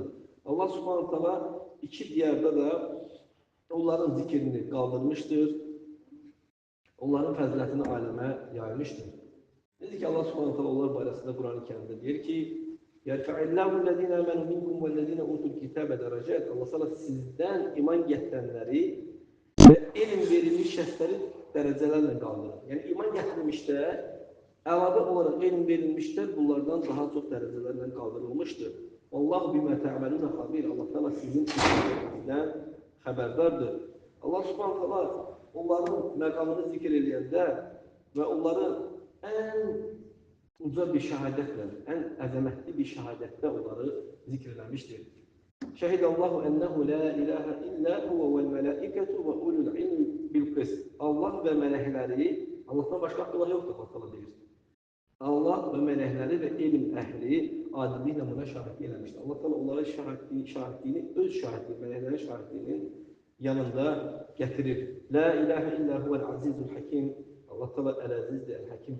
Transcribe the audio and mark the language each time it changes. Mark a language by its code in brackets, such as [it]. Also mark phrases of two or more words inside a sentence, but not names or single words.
[ar] الله سبحانه تعالى [az] iki diyarda da onların zikrini qaldırmışdır, onların fəzilətini aləmə yaymışdır. Necə ki, [ar] الله سبحانه تعالى [az] onlar barəsində Quran-ı Kərimdə deyir ki, [ar] يرفع الله الذين آمنوا منكم والذين أوتوا الكتاب درجات. [tr] Allah sana sizden iman getirenleri ve ilim verilmiş [az] şəxsləri dərəcələrlə qaldırır. Yəni iman gətirmişlər, əlavə olaraq elm verilmişlər, bunlardan daha çox dərəcələrlə qaldırılmışdır. [ar] الله بما تعملون خبير. [az] Allah təala sizin işlərinizdən xəbərdardır. [ar] الله سبحانه تعالى [az] onların məqamını zikr edəndə və onları ən uca bir şəhadətlə, ən əzəmətli bir şəhadətlə onları zikr eləmişdir. [ar] شهد الله أنه لا إله إلا هو والملائكة وأولو العلم بالقسط. [az] Allah və mələkləri, Allahdan başqa Allah yoxdur, Allah təala deyir. Allah və mələkləri və elm əhli adilliklə buna şahidlik eləmişdir. Allah təala onlara şahidliyini öz şahidliyi, mələklərin şahidliyinin yanında gətirir. [ar] لا إله إلا هو العزيز الحكيم. [az] Allah təala əl-əzizdir, əl-həkimdir.